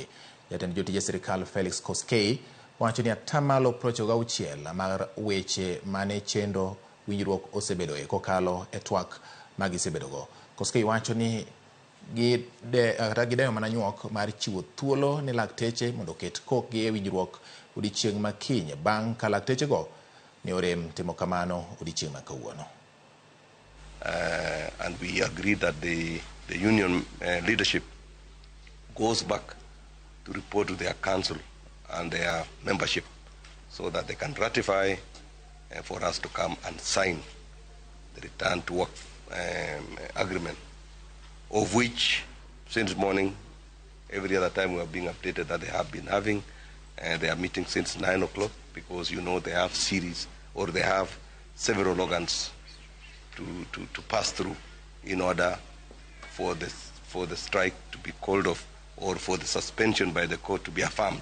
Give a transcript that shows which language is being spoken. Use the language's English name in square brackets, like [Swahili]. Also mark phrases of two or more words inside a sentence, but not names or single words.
[Luo (Kenya and Tanzania)] Jatend jotije sirkal Felix Koskei wacho ni 96% mar weche mane chendo winjruok osebedoe kokalo e twak magisebedogo. Koskei wacho ni gideyo mana nyuok mar chiwo thuolo ne lakteche mondo oket kokgi e winjruok odiechieng' ma kiny bang' ka laktechego ne orem timo kamano odiechieng' ma kawuono. [English] And we agree that the union leadership goes back to report to their council and their membership so that they can ratify for us to come and sign the return to work agreement, of which since morning, every other time we are being updated that they have been having their meeting since 9 o'clock, because you know they have series or they have several organs to pass through in order for the strike to be called off or for the suspension by the court to be affirmed.